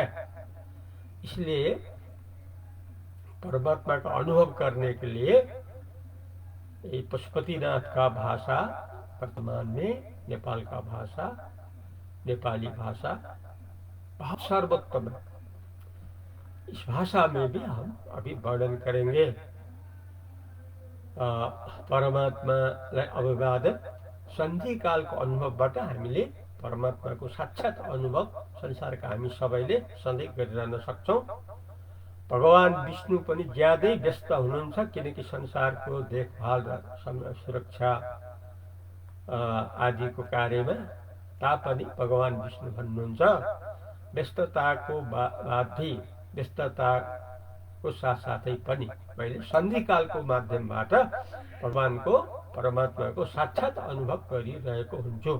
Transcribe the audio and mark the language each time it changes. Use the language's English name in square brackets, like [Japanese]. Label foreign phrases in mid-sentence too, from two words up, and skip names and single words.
[Hindi] इसलिए परमात्मा का अनुभव करने के लिए पशुपतिनाथ का भाषा वर्तमान में, नेपाल का भाषा, नेपाली भाषा बहुत सर्वोत्तम है। इस भाषा में भी हम अभी वर्णन करेंगे [Nepali] परमात्मालाई अभिवादन। सन्धि कालको अनुभवबाट हामीले परमात्माको साक्षात अनुभव संसारका हामी सबैले सधैँ गरिरहन सक्छौँ। भगवान विष्णु पनि ज्यादै व्यस्त हुनुहुन्छ, किनकि संसारको देखभाल र सुरक्षा आदिको कार्यमा तापनि भगवान विष्णु भन्नुहुन्छ व्यस्तताको बाधी, व्यस्तताको साथसाथै पनि मैले सन्धिकालको माध्यमबाट भगवानको, परमात्माको साक्षात अनुभव गरिरहेको हुन्छु।